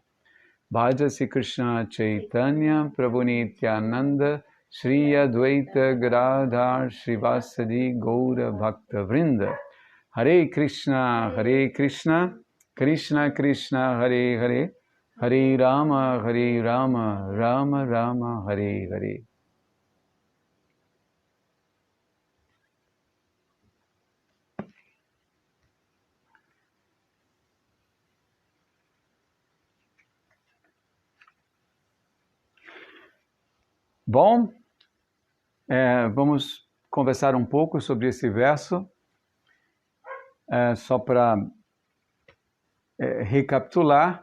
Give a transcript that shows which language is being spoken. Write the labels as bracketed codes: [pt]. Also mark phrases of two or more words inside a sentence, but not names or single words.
[sa] भजसि कृष्ण चैतन्य प्रभु नित्यानन्द श्री अद्वैत गदाधर श्रीवासादि गौर भक्त वृन्द. हरे कृष्ण, कृष्ण कृष्ण, हरे हरे, हरे राम, राम राम, हरे हरे. [pt] Bom, vamos conversar um pouco sobre esse verso, só para recapitular.